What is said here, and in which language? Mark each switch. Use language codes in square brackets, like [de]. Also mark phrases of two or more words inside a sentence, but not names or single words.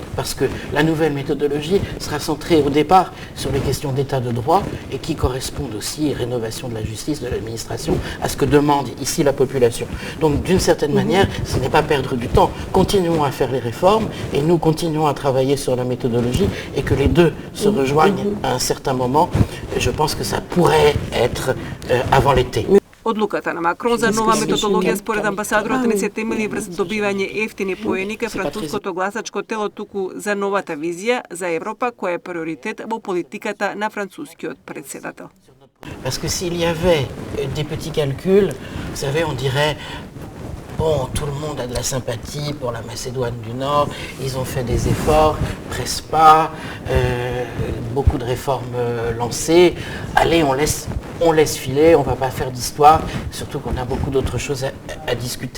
[fr] Parce que la nouvelle méthodologie sera centrée au départ sur les questions d'état de droit et qui correspondent aussi, rénovation de la justice, de l'administration, à ce que demande ici la population. Donc d'une certaine manière, ce n'est pas perdre du temps. Continuons à faire les réformes et nous continuons à travailler sur la méthodologie, et que les deux se rejoignent à un certain moment. Je pense que ça pourrait être avant l'été. [mk] Одлуката на Макрон за нова методологија според амбасадорот не се темели врз добивање ефтини поени кај француското гласачко тело, туку за новата визија за Европа која е приоритет во политиката на францускиот председател. [fr] Parce que s'il y avait des petits calculs, vous savez, on dirait bon, tout le monde a de la sympathie pour la Macédoine du Nord, ils ont fait des efforts, Prespa, beaucoup de réformes lancées. Allez, on laisse on laisse filer, on ne va pas faire d'histoire, surtout qu'on a beaucoup d'autres choses à discuter.